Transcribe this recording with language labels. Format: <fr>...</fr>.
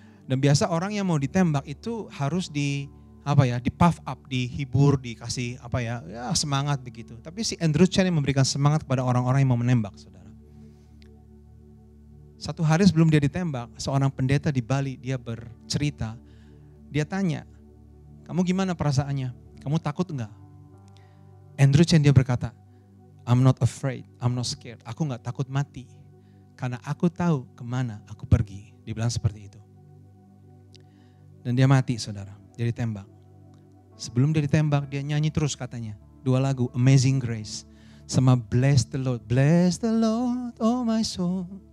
<id>Dan biasa orang yang mau ditembak itu harus di puff up, dihibur, dikasih semangat begitu. Tapi si Andrew Chen yang memberikan semangat kepada orang-orang yang mau menembak, saudara. Satu hari sebelum dia ditembak, seorang pendeta di Bali dia bercerita. Dia tanya, kamu gimana perasaannya? Kamu takut enggak?</id> <en>Andrew Chen</en> <id>dia berkata,</id> <en>I'm not afraid, I'm not scared.</en> <id>Aku gak takut mati. Karena aku tahu kemana aku pergi. Dia bilang seperti itu. Dan dia mati, saudara. Dia ditembak. Sebelum dia ditembak, dia nyanyi terus katanya. 2 lagu, Amazing Grace. Sama Bless the Lord, oh my soul.</id>